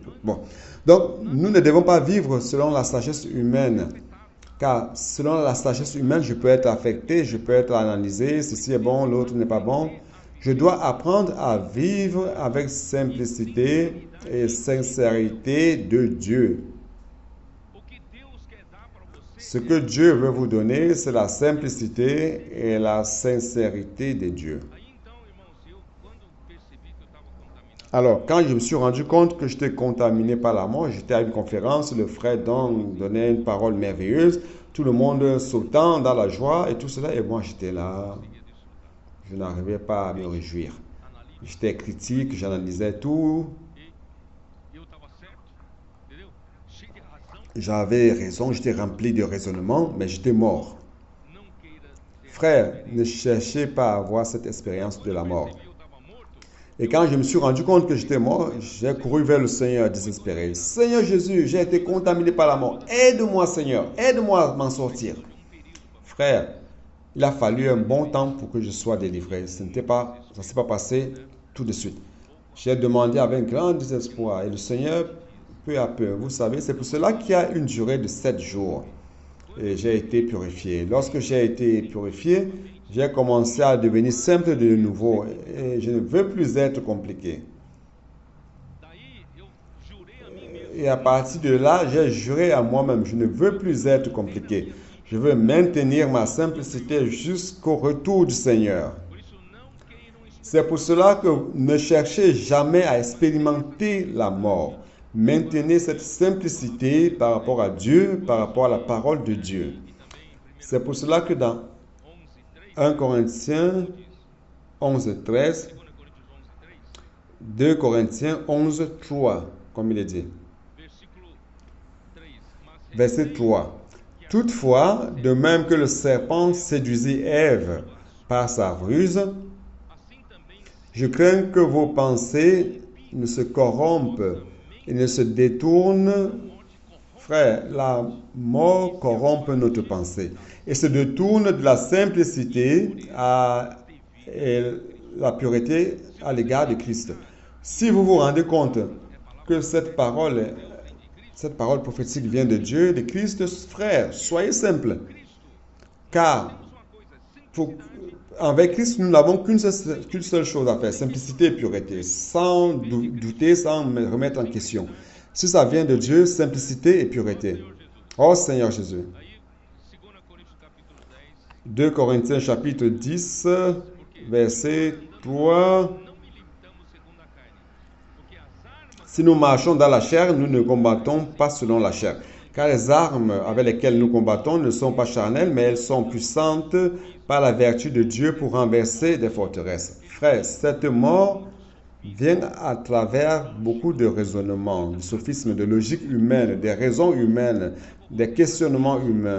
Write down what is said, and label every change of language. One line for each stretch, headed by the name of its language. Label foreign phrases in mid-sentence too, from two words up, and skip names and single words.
French: Bon, donc nous ne devons pas vivre selon la sagesse humaine, car selon la sagesse humaine, je peux être affecté, je peux être analysé, ceci est bon, l'autre n'est pas bon. Je dois apprendre à vivre avec simplicité et sincérité de Dieu.
Portuguese: o que Deus quer dar para você.
French: Ce que Dieu veut vous donner, c'est la simplicité et la sincérité de Dieu.
Portuguese: Aí então, irmãos, quando percebi que eu estava contaminado,
French: Alors, quand je me suis rendu compte que j'étais contaminé par la mort, j'étais à une conférence, le frère Don donnait une parole merveilleuse, tout le monde sautant dans la joie et tout cela, et moi j'étais là, je n'arrivais pas à me réjouir.
Portuguese: analítico,
French: J'étais critique, j'analysais tout,
Portuguese: eu estava certo, entendeu? Cheio de razão,
French: j'avais raison, j'étais rempli de raisonnement, mais j'étais mort.
Portuguese: não queira ter.
French: Frère, ne cherchez pas à avoir cette expérience de la mort.
Portuguese: Percebi que eu estava morto,
French: Et quand je me suis rendu compte que j'étais mort, j'ai couru vers le Seigneur désespéré. Seigneur Jésus, j'ai été contaminé par la mort. Aide-moi Seigneur, aide-moi à m'en sortir. Frère, il a fallu un bon temps pour que je sois délivré. Ça ne s'est pas passé tout de suite. J'ai demandé avec un grand désespoir et le Seigneur, peu à peu, vous savez, c'est pour cela qu'il y a une durée de 7 jours. Et j'ai été purifié. Lorsque j'ai été purifié, j'ai commencé à devenir simple de nouveau et je ne veux plus être compliqué.
Portuguese: daí eu jurei a mim mesmo,
French: Et à partir de là, j'ai juré à moi-même, je ne veux plus être compliqué. Je veux maintenir ma simplicité jusqu'au retour du Seigneur.
Portuguese: por isso não queiram
French: C'est pour cela que ne cherchez jamais à expérimenter la mort. Maintenez cette simplicité par rapport à Dieu, par rapport à la parole de Dieu. C'est pour cela que dans 1 Corinthiens 11, 13, 2 Corinthiens 11, 3, comme il est dit.
Portuguese: versículo 3, mas
French: Verset 3. Toutefois, de même que le serpent séduisit Ève par sa ruse,
Portuguese: assim também
French: je crains que vos pensées ne se corrompent et ne se détournent. Frère, la mort corrompt notre pensée et se détourne de la simplicité et la pureté à l'égard de Christ. Si vous vous rendez compte que cette parole prophétique vient de Dieu, de Christ, frère, soyez simple. Car avec Christ, nous n'avons qu'une seule chose à faire, simplicité et pureté, sans douter, sans me remettre en question. Si ça vient de Dieu, simplicité et pureté. Oh Seigneur Jésus.
Portuguese: aí 2 Coríntios capítulo 10,
French: 2 Corinthiens chapitre 10, verset 3.
Portuguese: não militamos segundo a carne, porque as armas
French: Si nous marchons dans la chair, nous ne combattons pas selon la chair. Car les armes avec lesquelles nous combattons ne sont pas charnelles, mais elles sont puissantes par la vertu de Dieu pour renverser des forteresses. Frère, cette mort vient à travers beaucoup de raisonnements, de sophismes, de logique humaine, des raisons humaines, des questionnements humains.